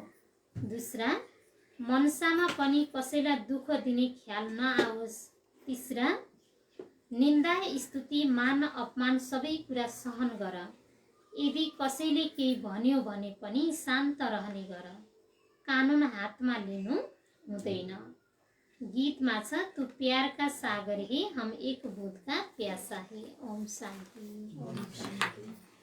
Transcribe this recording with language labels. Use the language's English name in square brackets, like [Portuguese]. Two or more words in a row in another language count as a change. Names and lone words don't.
[Nepali] दूसरा मनसामा पनि कसैलाई दुःख दिने ख्याल नआओस्। तीसरा निन्दा स्तुति मान अपमान सबै कुरा सहन गर। यदि कसैले केही भन्यो भने पनि शान्त रहने गर। कानुन हातमा लिनु हुँदैन। गीतमा छ [Hindi] तू प्यार का सागर है हम एक बूंद का प्यासा है। [Nepali] ओम शान्ति। ओम शान्ति।